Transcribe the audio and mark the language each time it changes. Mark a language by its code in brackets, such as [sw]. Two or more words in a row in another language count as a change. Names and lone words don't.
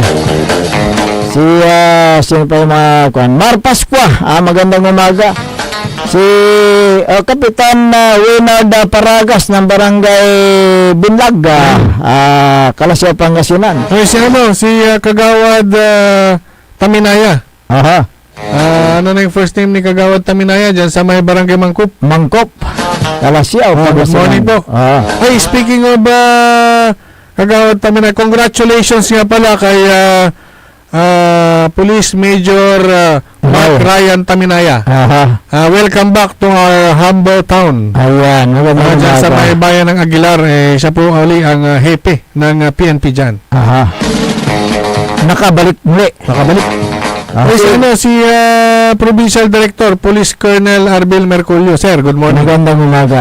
[tl] Sino pa yung mga Mar Pascua, magandang umaga. Si Kapitan Winard Paragas ng Barangay Binlag, Kalasyaw, Pangasinan. Si Kagawad Taminaya. Ano na yung [en] first name [tl] ni Kagawad Taminaya dyan sa may Barangay Mangkop? Kalasyaw, Pangasinan. [en] Good morning po. [tl] Hey, speaking of Kagawad Taminaya, congratulations nga pala kay Police Major Mark Ryan Taminaya. [en] Welcome back to our humble town. [tl] Ayan, dyan sa may bayan ng Aguilar. Siya po uli ang hepe ng PNP dyan. Nakabalik muli. Si Provincial Director Police Colonel Arbel Merculio. [en] Sir, good morning. [tl] Magandang umaga.